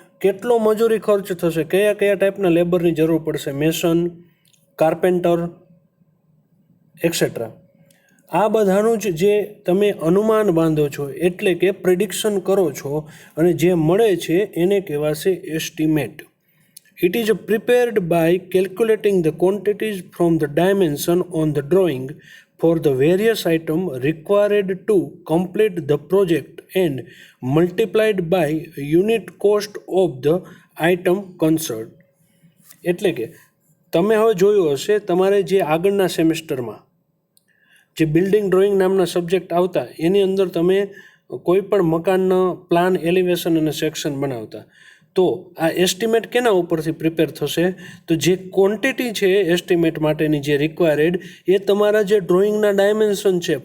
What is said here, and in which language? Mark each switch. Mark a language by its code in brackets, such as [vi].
[gu] કેટલો મજૂરી ખર્ચ થશે, કયા કયા ટાઈપના લેબરની જરૂર પડશે, મેસન, કાર્પેન્ટર એક્સેટ્રા. આ બધાનું જ જે તમે અનુમાન બાંધો છો એટલે કે પ્રિડિક્શન કરો છો અને જે મળે છે એને કહેવાશે estimate. [en] It is prepared by calculating the quantities from the dimension on the drawing for the various items required to complete the project and multiplied by unit cost of the item concerned. [gu] એટલે કે તમે હવે જોયું હશે તમારે જે આગળના સેમેસ્ટરમાં જે બિલ્ડિંગ ડ્રોઈંગ નામના સબ્જેક્ટ આવતા એની અંદર તમે કોઈ પણ મકાનનો પ્લાન, એલિવેશન અને સેક્શન બનાવતા. તો આ એસ્ટિમેટ કેના ઉપરથી પ્રિપેર થશે? તો જે ક્વોન્ટિટી છે એસ્ટિમેટ માટેની જે રિક્વાયર્ડ એ તમારા જે ડ્રોઈંગના ડાયમેન્શન છે.